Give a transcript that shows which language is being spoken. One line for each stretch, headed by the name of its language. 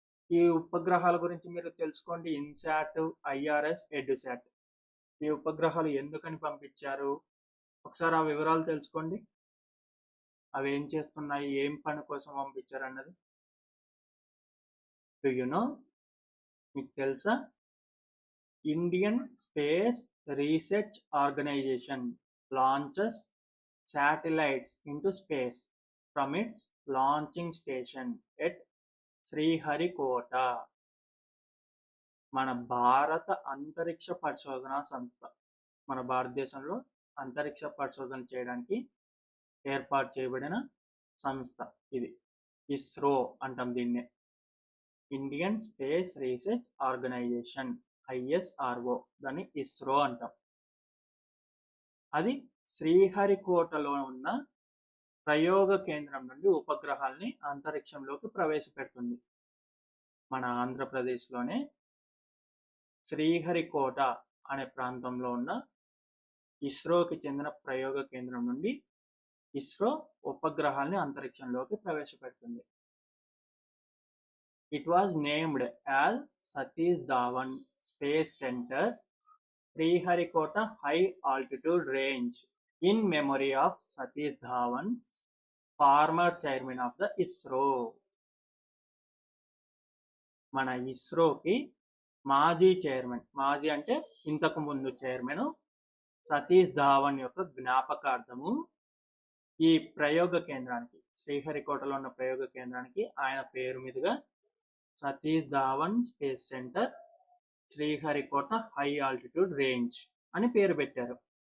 Telugu: ఈ ఉపగ్రహాల గురించి మీరు తెలుసుకోండి. ఇన్సాట్, ఐఆర్ఎస్, ఎడ్యుసాట్, ఈ ఉపగ్రహాలు ఎందుకని పంపించారు, ఒకసారి ఆ వివరాలు తెలుసుకోండి. అవి ఏం చేస్తున్నాయి, ఏం పని కోసం పంపించారు అన్నది.
English: do you know,
Telugu: మీకు తెలుసా?
English: Indian space research organisation launches satellites into space from its launching station at Sriharikota.
Telugu: మన భారత అంతరిక్ష పరిశోధన సంస్థ, మన భారతదేశంలో అంతరిక్ష పరిశోధన చేయడానికి ఏర్పాటు చేయబడిన సంస్థ ఇది. ఇస్రో అంటాం దీన్నే, Indian space research organisation, ISRO, దాన్ని ఇస్రో అంటాం. అది శ్రీహరికోటలో ఉన్న ప్రయోగ కేంద్రం నుండి ఉపగ్రహాల్ని అంతరిక్షంలోకి ప్రవేశపెడుతుంది. మన ఆంధ్రప్రదేశ్లోనే శ్రీహరికోట అనే ప్రాంతంలో ఉన్న ఇస్రోకి చెందిన ప్రయోగ కేంద్రం నుండి ఇస్రో ఉపగ్రహాల్ని అంతరిక్షంలోకి ప్రవేశపెడుతుంది.
English: It was named as Satish Dhawan Space Center, Sriharikota High Altitude Range, in memory of Satish Dhawan, former chairman of the ISRO.
Telugu: మన ఇస్రోకి మాజీ చైర్మన్, మాజీ అంటే ఇంతకు ముందు చైర్మన్, సతీష్ ధావన్ యొక్క జ్ఞాపకార్థము ఈ ప్రయోగ కేంద్రానికి, శ్రీహరికోటలో ఉన్న ప్రయోగ కేంద్రానికి ఆయన పేరు మీదుగా Satish Dhawan space centre, Sriharikota high altitude range అని పేరు పెట్టారు.